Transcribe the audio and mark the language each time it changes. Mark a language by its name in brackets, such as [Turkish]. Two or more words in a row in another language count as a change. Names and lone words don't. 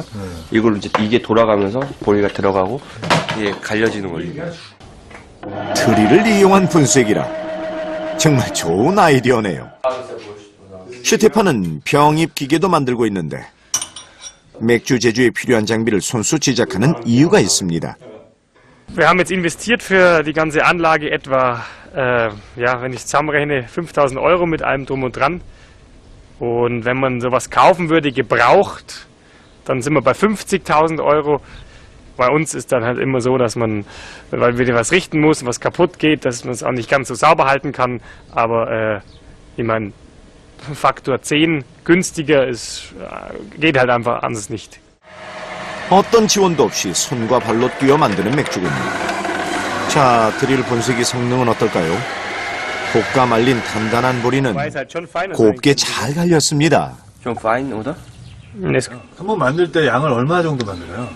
[Korean] 이걸로 이게 돌아가면서 보리가 들어가고 이게 갈려지는 거예요. 드릴을 이용한 분쇄기라 정말 좋은 아이디어네요. 슈테판은 병입 기계도 만들고 있는데 맥주 제조에 필요한 장비를 손수 제작하는 이유가 있습니다. [German] Wir haben jetzt investiert für die ganze Anlage etwa, wenn ich zusammenrechne, 5.000 Euro mit allem drum und dran. Und wenn man sowas kaufen würde, gebraucht, dann sind wir bei 50.000 Euro. Bei uns ist dann halt immer so, dass man, weil wieder was richten muss, was kaputt geht, dass man es auch nicht ganz so sauber halten kann. Aber ich meine, Faktor 10 günstiger ist, geht halt einfach anders nicht. [Korean] 어떤 지원도 없이 손과 발로 뛰어 만드는 맥주군요. 자, 드릴 분쇄기 성능은 어떨까요? 볶아 말린 단단한 보리는 곱게 잘 갈렸습니다. [German] 좀 fein oder? [Korean] 한번 만들 때 양을 얼마 정도 만들어요?